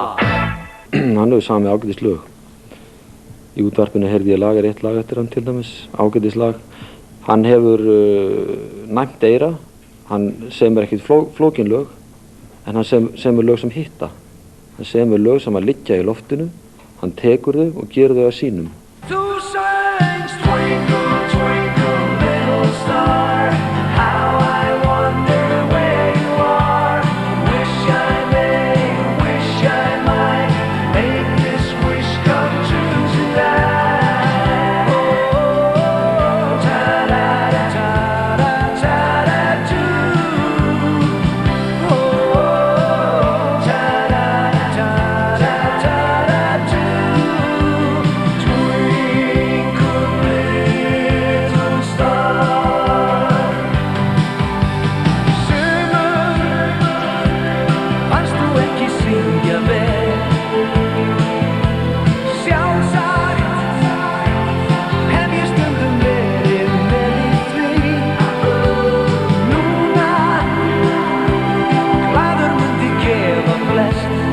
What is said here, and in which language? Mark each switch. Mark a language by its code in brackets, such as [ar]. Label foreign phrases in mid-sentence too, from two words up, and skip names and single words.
[is] Hann hefur samið ágætislög. Í útvarpinu heyrði ég eitt lag eftir hann til dæmis, ágætislag. Hann hefur næmt eyra, hann semur ekkert flókin lög, en hann semur lög sem hitta. Hann semur lög sem að liggja í loftinu, hann tekur þau og gerir þau að sínum. Þú söngst [en] Twinkle, twinkle, little star, how I wonder where you are. Wish I may, wish I might, make this wish come true tonight. Oh, ta-da-da, ta-da, ta-da-doo. Oh, ta-da-da, ta-da, ta-da-doo. Twinkle, little star. [is] Sumur, fannst þú ekki syngja vel? Sjálfsagt hef ég stundum verið með í því. Núna glaður mundi gefa flest.